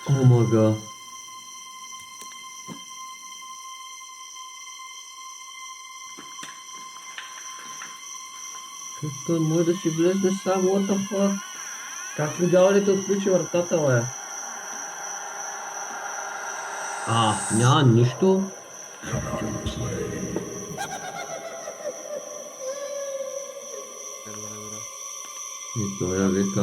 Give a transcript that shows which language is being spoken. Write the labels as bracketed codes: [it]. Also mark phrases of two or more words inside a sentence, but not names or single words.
[bg] О мага. Той може да си влезне сам, [en] what the fuck? [bg] Как видял ли да отключи вратата, бе? Няма нищо. Добре. И той я вика.